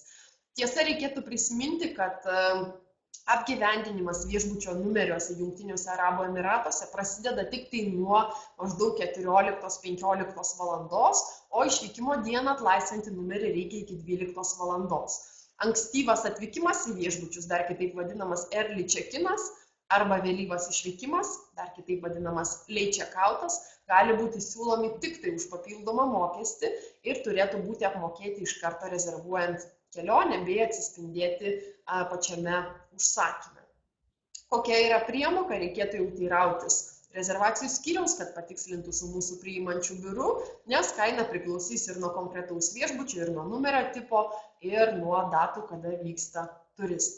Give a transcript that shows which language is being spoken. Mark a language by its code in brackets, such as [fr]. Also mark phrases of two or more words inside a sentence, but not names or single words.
[lt] Tiesa, reikėtų prisiminti, kad apgyvendinimas viešbučio numeriuose Jungtiniuose Arabų Emyratuose prasideda tik tai nuo maždaug 14-15 valandos, o išvykimo dieną atlaisvinti numerį reikia iki 12 valandos. Ankstyvas atvykimas į viešbučius, dar kitaip vadinamas [en] early check-inas, [lt] arba vėlyvas išvykimas, dar kitaip vadinamas [en] late check-outas, [lt] gali būti siūlomi tik tai už papildomą mokestį ir turėtų būti apmokėti iš karto rezervuojant kelionę bei atsispindėti pačiame užsakyme. Kokia yra priemoka, reikėtų jau teirautis rezervacijų skyriaus, kad patikslintų su mūsų priimančiu biuru, nes kaina priklausys ir nuo konkretaus viešbučio, ir nuo numerio tipo, ir nuo datų, kada vyksta turistai.